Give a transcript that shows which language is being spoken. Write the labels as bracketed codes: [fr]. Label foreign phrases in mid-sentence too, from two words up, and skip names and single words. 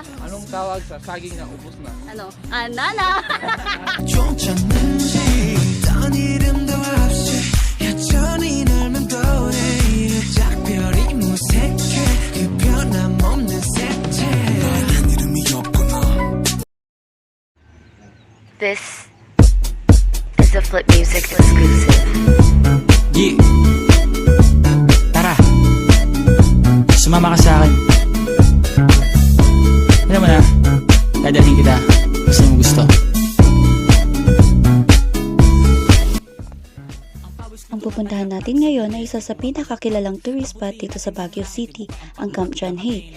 [tl] Anong tawag sa saging na ubos na? Ano? Nana! [ko] 쫓았는지 딴 이름도 없이 여전히 널만 떠오르 작별이 무색해 그 변함없는 색채 너란 이름이 없구나. [en] This is a Flip Music exclusive. Yeah. [tl] Tara. Sumama ka sa akin. Alam mo na, dadalhin kita. Gusto mo gusto. Ang pupuntahan natin ngayon ay isa sa pinakakilalang [en] tourist spot [tl] dito sa Baguio City, ang Camp John Hay.